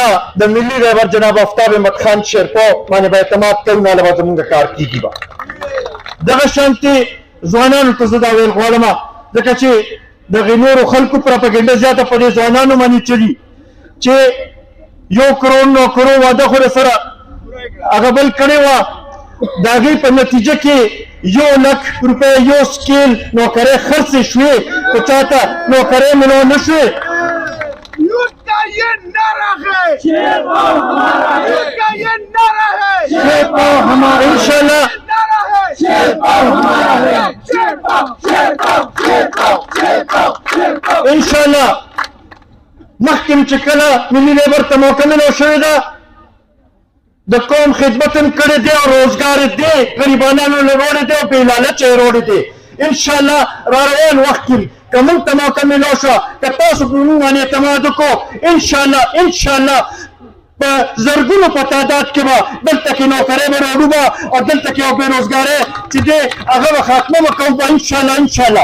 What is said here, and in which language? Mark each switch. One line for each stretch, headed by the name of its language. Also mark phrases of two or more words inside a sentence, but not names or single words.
Pashto: د ملي رهبر جناب آفتاب احمد خان شیرپا باندې به اعتماد کوو نه به زموږ کار کېږي به دغه شانتې ځوانانو ته زه دا ویل غواړم ځکه چې دغې نورو خلکو پراپاګنډه زیاته په دې ځوانانو باندې چلي چې 1 کروڑ 9 کروڑ واده خو سره هغه بل کړې وه د هغې په نتیجه کې 1 لک روپۍ یو سکیل نوکرۍ خرڅې شوې خو چا ته نوکرۍ ملو نه شوې
Urdu: لوٹ کا یہ نعرہ ہے شیرپا ہمارا ہے لوٹ کا یہ نعرہ ہے شیرپا ہمارا انشاءاللہ نعرہ ہے شیرپا ہمارا ہے شیرپا شیرپا شیرپا شیرپا شیرپا
Pashto: انشاءاللہ مخکې چې کله ملي لیبر ته موقع ملو شوې ده د قوم خدمت هم کړی دی او روزګار یې دی غریبانانو له وړی دی او بې لالچه یې وړی دی انشاءالله را روان وخت کې که موږ ته موقع ملو شوه که تاسو په موږ باندې اعتماد وکړو انشاءالله په زرګونو په تعداد کې به دلته کې نوکرۍ به راوړو به او دلته کې یو بېروزګارۍ چې دی هغه به خاتمه به کوو به انشاءالله